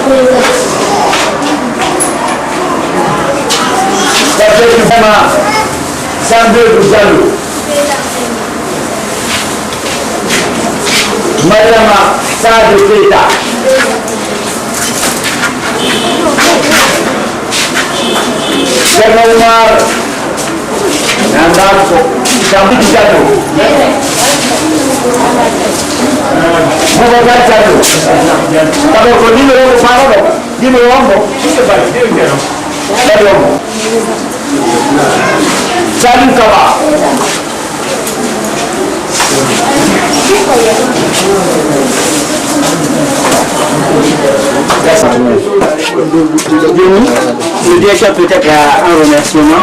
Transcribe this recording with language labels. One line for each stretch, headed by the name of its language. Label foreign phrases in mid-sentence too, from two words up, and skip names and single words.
French: Ça fait du vraiment 102 Diallo. Mariama Sade Keita. Cheikh Oumar Nandako Jambi Diallo. Boubacar Diallo. D'abord, le numéro de parole, numéro 1. Salut Kaba. Le directeur peut-être a un remerciement.